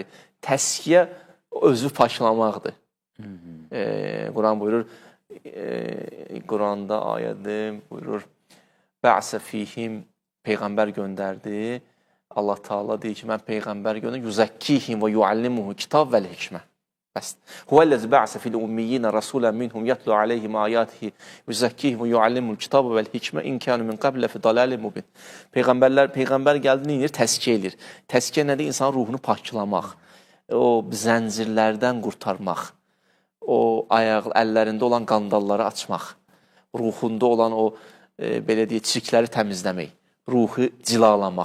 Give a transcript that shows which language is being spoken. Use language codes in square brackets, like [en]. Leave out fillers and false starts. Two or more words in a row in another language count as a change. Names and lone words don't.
[az] Təskiyə özü paklamaqdır. Quran buyurur, Quranda ayədir, buyurur, [ar] بعث فيهم, [az] Peyğəmbər göndərdi, Allah Taala deyir ki, mən peyğəmbər göndərdim, [ar] يزكيهم ويعلمهم الكتاب والحكمة. Bəs. هو الذي بعث في الأميين رسولا منهم يتلو عليهم آياته يزكيهم ويعلم الكتاب والحكمة إن كانوا من قبل في ضلال مبين. [az] Peyğəmbər gəldi, nə edir? Təzkiyə edir. Təzkiyə nədir? İnsanın ruhunu paklamaq, o zəncirlərdən qurtarmaq, o əllərində olan qandalları açmaq, ruhunda olan o belə deyək, çirkləri təmizləmək, ruhu cilalamaq.